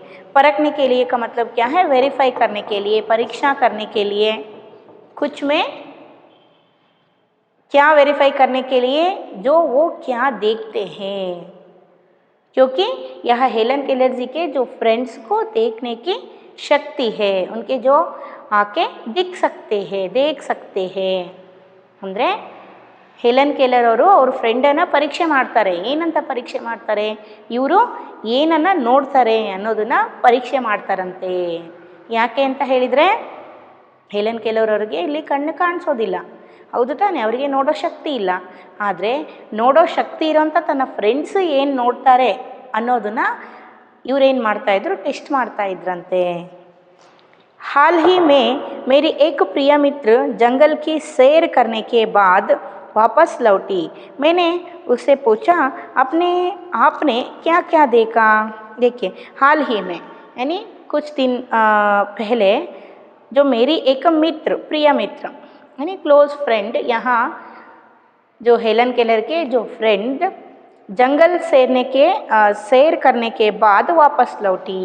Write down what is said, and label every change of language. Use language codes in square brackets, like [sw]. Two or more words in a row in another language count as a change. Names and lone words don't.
[hi] परखने के लिए का मतलब क्या है? वेरीफाई करने के लिए, परीक्षा करने के लिए, कुछ में क्या वेरीफाई करने के लिए जो वो क्या देखते हैं। क्योंकि यह हेलन केलर जी के जो फ्रेंड्स को देखने की शक्ति है, उनके जो आंखें देख सकते हैं [kn] ಅಂದರೆ हेलन केलर ಅವರು ಅವ್ರ ಫ್ರೆಂಡನ್ನು ಪರೀಕ್ಷೆ ಮಾಡ್ತಾರೆ। ಏನಂತ ಪರೀಕ್ಷೆ ಮಾಡ್ತಾರೆ? ಇವರು ಏನನ್ನು ನೋಡ್ತಾರೆ ಅನ್ನೋದನ್ನು ಪರೀಕ್ಷೆ ಮಾಡ್ತಾರಂತೆ। ಯಾಕೆ ಅಂತ ಹೇಳಿದರೆ ಹೇಲನ್ ಕೆಲರ್ ಅವರಿಗೆ ಇಲ್ಲಿ ಕಣ್ಣು ಕಾಣಿಸೋದಿಲ್ಲ, ಹೌದು ತಾನೆ? ಅವರಿಗೆ ನೋಡೋ ಶಕ್ತಿ ಇಲ್ಲ. ಆದರೆ ನೋಡೋ ಶಕ್ತಿ ಇರೋಂಥ ತನ್ನ ಫ್ರೆಂಡ್ಸ್ ಏನು ನೋಡ್ತಾರೆ ಅನ್ನೋದನ್ನು ಇವರೇನು ಮಾಡ್ತಾಯಿದ್ರು? ಟೆಸ್ಟ್ ಮಾಡ್ತಾಯಿದ್ರಂತೆ। [hi] हाल ही में मेरी एक प्रिय मित्र जंगल की सैर करने के बाद वापस लौटी। मैंने उससे पूछा, आपने क्या क्या देखा? देखिए, हाल ही में यानी कुछ दिन पहले जो मेरी एक मित्र, प्रिय मित्र यानी [en] close friend, [hi] यहाँ जो हेलन केलर के जो फ्रेंड जंगल सैर करने के बाद वापस लौटी।